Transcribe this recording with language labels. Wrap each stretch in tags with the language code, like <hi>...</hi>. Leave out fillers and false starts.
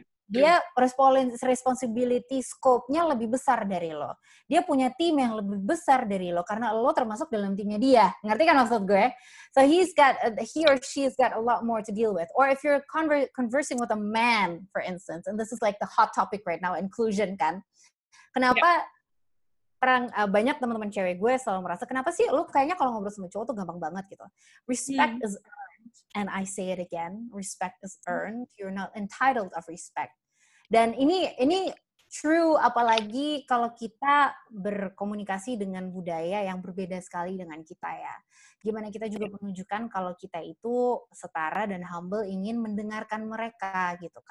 <id>Dia</id> <en>responsibility scope-</en> <id>nya lebih besar dari lo. Dia punya tim yang lebih besar dari lo, karena lo termasuk dalam timnya dia. Ngerti kan maksud gue?</id> <en>So he or she's got a lot more to deal with. Or if you're conversing with a man, for instance, and this is like the hot topic right now, inclusion kan.</en> <id>Kenapa banyak teman-teman cewek gue selalu merasa, kenapa sih lo kayaknya kalau ngobrol sama cowok tuh gampang banget gitu.</id> <en>Respect is earned. And I say it again, respect is earned. You're not entitled of respect.</en> <id>Dan ini true apalagi kalau kita berkomunikasi dengan budaya yang berbeda sekali dengan kita ya. Gimana kita juga menunjukkan kalau kita itu setara dan humble, ingin mendengarkan mereka gitu.</id>